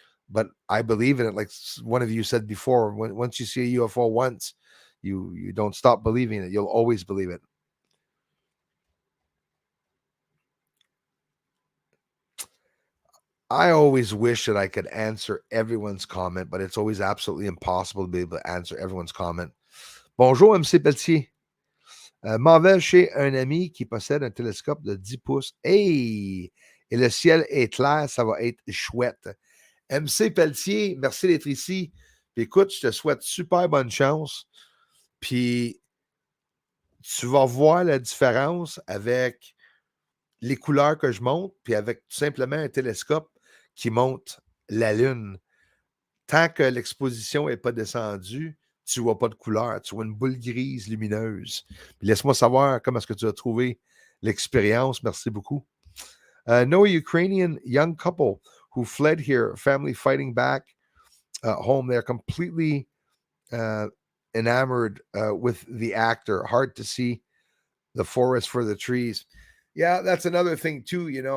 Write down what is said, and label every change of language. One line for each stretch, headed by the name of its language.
English: But I believe in it. Like one of you said before, once you see a UFO once, you don't stop believing it. You'll always believe it. I always wish that I could answer everyone's comment, but it's always absolutely impossible to be able to answer everyone's comment.
French: Bonjour, MC Pelletier. M'en vais chez un ami qui possède un télescope de 10 pouces. Hey! Et le ciel est clair, ça va être chouette. MC Pelletier, merci d'être ici. Puis écoute, je te souhaite super bonne chance. Puis tu vas voir la différence avec les couleurs que je monte, puis avec tout simplement un télescope qui monte la Lune. Tant que l'exposition n'est pas descendue, tu ne vois pas de couleur. Tu vois une boule grise lumineuse. Puis laisse-moi savoir comment est-ce que tu as trouvé l'expérience. Merci beaucoup.
English: No Ukrainian young couple who fled here, family fighting back home. They're completely enamored with the actor. Hard to see the forest for the trees. Yeah, that's another thing too.